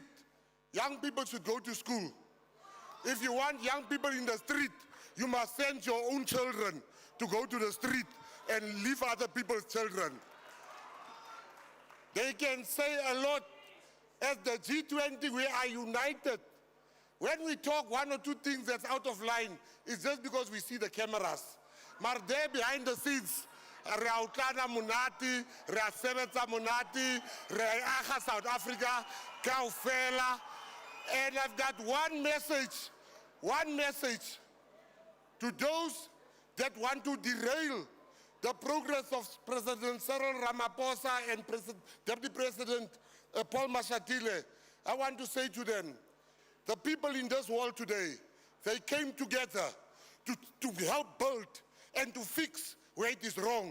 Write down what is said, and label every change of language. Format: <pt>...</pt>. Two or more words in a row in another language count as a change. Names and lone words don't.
<en>Young people should go to school. If you want young people in the street, you must send your own children to go to the street and leave other people's children. They can say a lot. At the G20, we are united. When we talk one or two things that's out of line, it's just because we see the cameras. But there behind the scenes,</en> <st>re a utlana monate, re a sebetsa monate, re a aga South Africa, kaofela.</st> <en>And I've got one message to those that want to derail the progress of President Cyril Ramaphosa and Deputy President Paul Mashatile. I want to say to them, the people in this world today, they came together to help build and to fix where it is wrong.</en>